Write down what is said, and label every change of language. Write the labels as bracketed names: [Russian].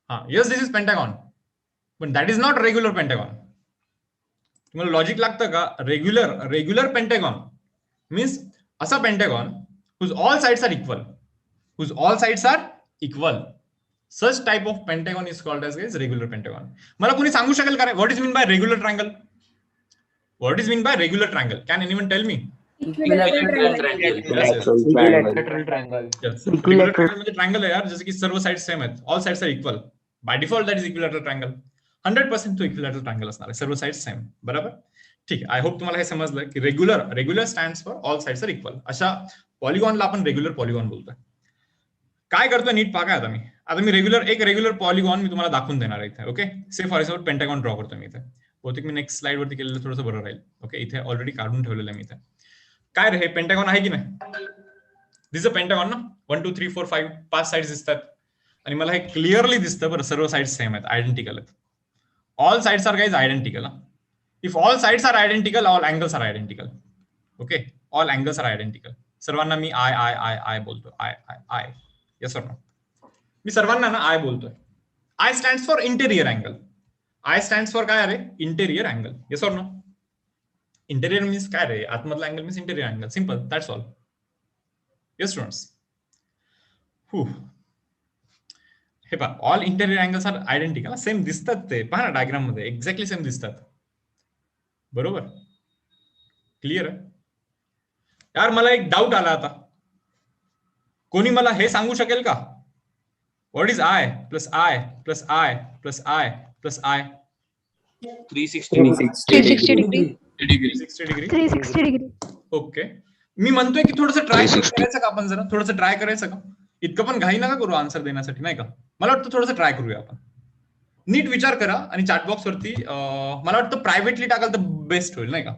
[English] Yes, this is pentagon, पण that is not regular pentagon. [Marathi] तुम्हाला logic लागतं का? [English] Regular pentagon means असा pentagon whose all sides are equal. Such type of pentagon is called as regular pentagon. [Marathi] मला कोणी सांगू शकेल का रे [English] what is mean by regular triangle? What is mean by regular triangle? Can anyone tell me? Equilateral triangle. Equilateral triangle. Yes. [Marathi] Regular triangle म्हणजे triangle आहे यार, जसे की सर्व साइड्स सेम आहेत, [English] All sides are equal. By default that is equilateral triangle. [Marathi] 100% तो equilateral triangle असणार आहे, सर्व साइड्स सेम. बरोबर, ठीक आहे. आय होप तुम्हाला हे समजलं की [English] Regular stands for all sides are equal. [Marathi] अशा पॉलिगॉनला आपण रेग्युलर पॉलिगॉन बोलतोय. काय करतोय नीट पहा. आता मी रेग्युलर पॉलिगॉन मी तुम्हाला दाखवून देणार आहे इथे. Okay, say for example pentagon draw करतो मी इथे. बहुतेक मी नेक्स्ट स्लाइड वरती केलेलं थोडंसं बरं राहील. ओके, इथे ऑलरेडी काढून ठेवलेलं आहे मी इथे. काय रे, हे पेंटागॉन आहे की नाही? दिस अ पेंटागॉन ना. 1 2 3 4 5 साइड्स दिसतात आणि मला हे क्लिअरली दिसतं बरं, सर्व साइड्स सेम आहेत, आयडेंटिकल आहेत. [English] All sides are guys identical. If all sides are identical, all angles are identical. Okay, all angles are identical. [Marathi] सर्वांना मी आय बोलतो. [English] I. Yes or no? [Marathi] मी सर्वांना ना आय बोलतोय. [English] I stands for interior angle. I stands for काय रे? Interior angle. Yes or no? Interior means काय रे? आतमधला angle means interior angle. Simple, that's all. Yes students? हे पहा, all interior angles are identical. [Marathi] Same दिसतात ते, पहा ना डायग्राम मध्ये, एक्झॅक्टली सेम दिसतात. बरोबर, क्लिअर आहे यार? मला एक डाऊट आला आता. कोणी मला हे सांगू शकेल का? [English] What is I plus I plus I plus I plus I? 360 degree. [Marathi] Okay, मी म्हणतोय की थोडंसं ट्राय करायचं का आपण? जरा थोडंसं ट्राय करायचं का? इतकं पण घाई नका करू आन्सर देण्यासाठी, नाही का? मला वाटतं थोडंसं ट्राय करूया आपण. नीट विचार करा आणि चॅटबॉक्स वरती मला वाटतं प्रायव्हेटली टाकाल तर बेस्ट होईल, नाही का?